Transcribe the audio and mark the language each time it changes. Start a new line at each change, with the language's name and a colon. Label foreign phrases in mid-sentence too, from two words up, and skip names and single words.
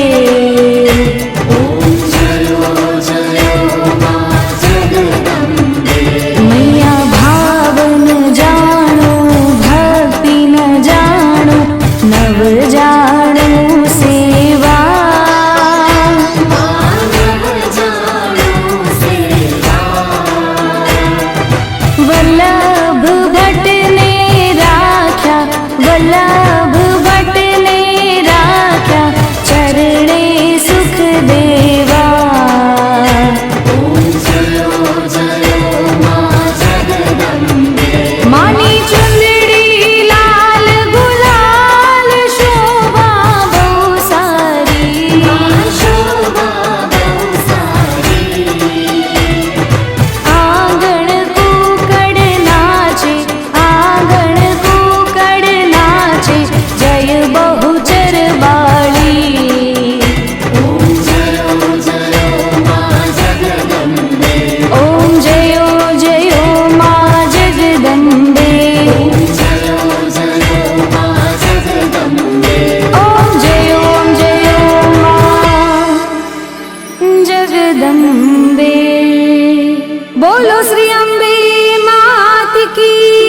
Gujarati: મૈયા ભાવ ન જાણો ભક્તિ ન જાણો નવ જાણો સેવા વલ્લભ ભટ્ટ ને રાખ્યા વલ્લભ ભટ્ટ ને રાખ્યા ચરણે સુખ દેવા માની ચુંદડી લાલ ગુલાલ શોભા બહુ સારી આંગણ કૂકડ નાચે આંગણ કૂકડ નાચે જય બહુચર બાળી ઓમ જયો જયો મા જગદંબે ઓમ જયો મા જગદંબે
Hindi: बोलो श्री अम्बे मात की